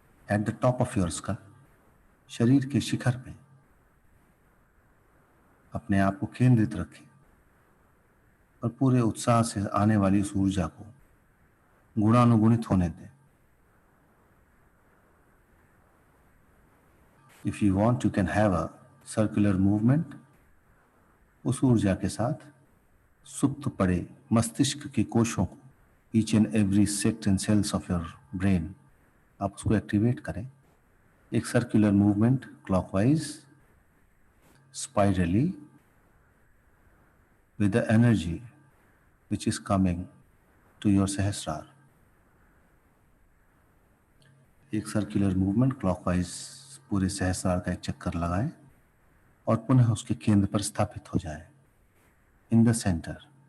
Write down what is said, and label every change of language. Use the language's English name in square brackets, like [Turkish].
[English] at the top of your skull, [Hindi] शरीर के शिखर पे अपने आप को केंद्रित रखें। और पूरे उत्साह से आने वाली उस ऊर्जा को गुणानुगुणित होने दें। [English] If you want, you can have a circular movement. [Hindi] उस ऊर्जा के साथ सुप्त पड़े मस्तिष्क के कोशों को, [English] each and every sect and cells of your brain, [Hindi] आप उसको एक्टिवेट करें। [English] एक circular movement clockwise, spirally, with the energy which is coming to your Sahasrara. [Hindi] एक सर्कुलर मूवमेंट क्लॉकवाइज पूरे सहस्रार का एक चक्कर लगाएं और पुनः उसके केंद्र पर स्थापित हो जाएं, [English] In the centre.